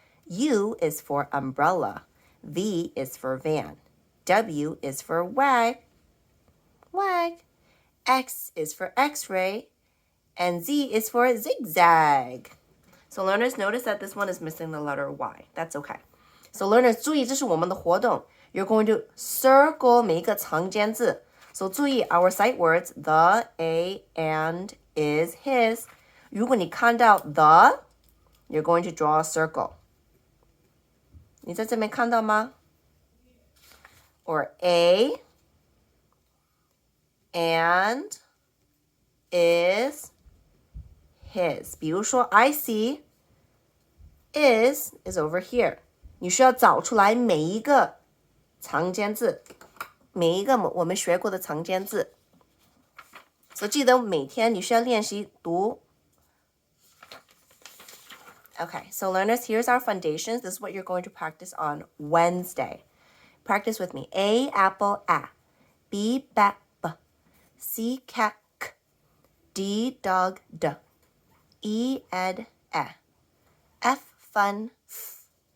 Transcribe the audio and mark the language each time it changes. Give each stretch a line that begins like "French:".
English: U is for umbrella, V is for van, W is for wag, X is for x-ray, and Z is for zigzag. So learners, notice that this one is missing the letter Y. That's okay. So learners,
Chinese: 注意，这是我们的活动.
English: You're going to circle
Chinese: 每一个常见字.
English: So
Chinese: 注意
English: our sight words, the, a, and, is, his.
Chinese: 如果你看到
English: the, you're going to draw a circle.
Chinese: 你在这边看到吗?
English: or a and is his. 比如说 I see is over here.
Chinese: 你需要找出来每一个常见字，每一个我们学过的常见字。所以记得每天你需要练习读。
English: Okay, so learners, here's our foundations. This is what you're going to practice on Wednesday. Practice with me. A, apple, a. B, bat, b. C, cat, k. D, dog, d. E, ed, e. F, fun, f.